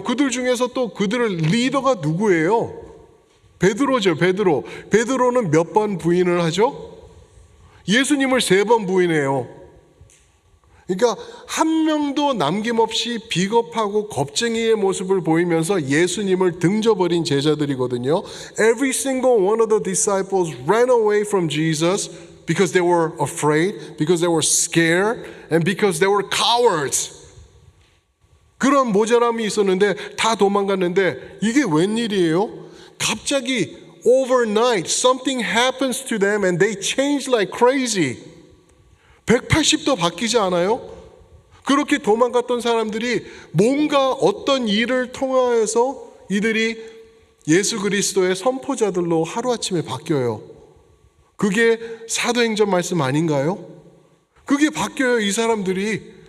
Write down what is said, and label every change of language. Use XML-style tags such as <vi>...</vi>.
<ko>그들 중에서 또 그들의 리더가 누구예요? 베드로죠. 베드로는 몇 번 부인을 하죠? 예수님을 3번 부인해요. 그러니까 한 명도 남김없이 비겁하고 겁쟁이의 모습을 보이면서 예수님을 등져버린 제자들이거든요.</ko> <en>Every single one of the disciples ran away from Jesus because they were afraid, because they were scared, and because they were cowards.</en> <ko>그런 모자람이 있었는데 다 도망갔는데 이게 웬일이에요? 갑자기</ko> <en>overnight something happens to them and they change like crazy.</en> <ko>180도 바뀌지 않아요? 그렇게 도망갔던 사람들이 뭔가 어떤 일을 통하여서 이들이 예수 그리스도의 선포자들로 하루아침에 바뀌어요. 그게 사도행전 말씀 아닌가요? 그게 바뀌어요, 이 사람들이.</ko>